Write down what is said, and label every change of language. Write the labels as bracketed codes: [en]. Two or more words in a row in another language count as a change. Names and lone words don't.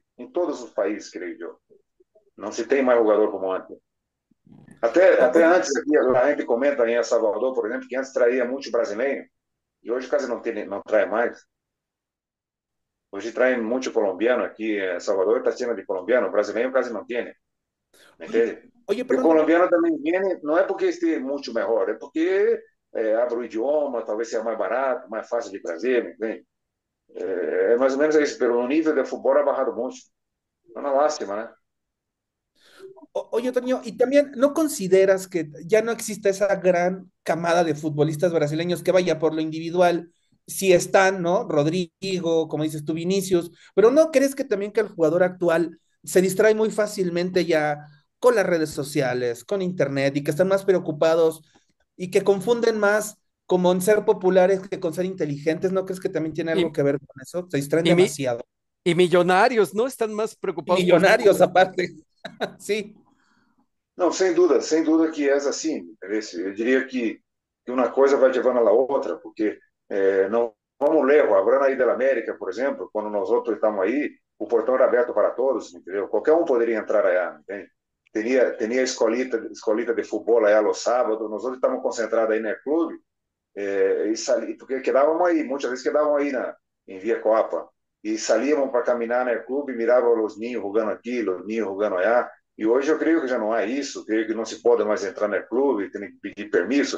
[pt] Em todos os países, creio eu. Não se tem mais jogador como antes. Até [es] Oye, [pt] antes, aqui, a gente comenta em El Salvador, por exemplo, que antes traía muito brasileiro, e hoje quase não trai mais. Hoje traem muito colombiano aqui, Salvador está cheio de colombiano, brasileiro quase não tem, [es] ¿me oye, entiende? oye, [pt] E o [es] perdón, [pt] colombiano também vem, não é porque esteja muito melhor, é porque abre o idioma, talvez seja mais barato, mais fácil de trazer, ¿me entende? É mais ou menos isso, pero o nível de futebol [es] ha bajado [pt] muito. É uma lástima, né? [es] oye, Toño, y también, ¿no consideras que ya no existe esa gran camada de futbolistas brasileños que vaya por lo individual? Si están, ¿no? Rodrigo, como dices tú, Vinicius, pero ¿no crees que también que el jugador actual se distrae muy fácilmente ya con las redes sociales, con internet y que están más preocupados y que confunden más como en ser populares que con ser inteligentes? ¿No crees que también tiene algo Y, que ver con eso? Se distraen y, mi- demasiado. y millonarios, ¿no? Están más Y preocupados por ser millonarios aparte. Sí. [pt] Não, sem dúvida que é assim. Eu diria que uma coisa vai levando a outra, porque não vamos ler, hablando aí da América, por exemplo, quando nós outros estamos aí, o portão era aberto para todos, entendeu? Qualquer um poderia entrar aí, entende? Tinha escolita de futebol aí aos sábados, nós outros estamos concentrados aí no clube, porque quedávamos aí, muitas vezes quedávamos aí em Via Coapa, e salíamos para caminhar no clube, mirávamos os ninhos jogando aqui, os ninhos jogando allá, e hoje eu creio que já não há isso, creio que não se pode mais entrar no clube, tem que pedir permisso.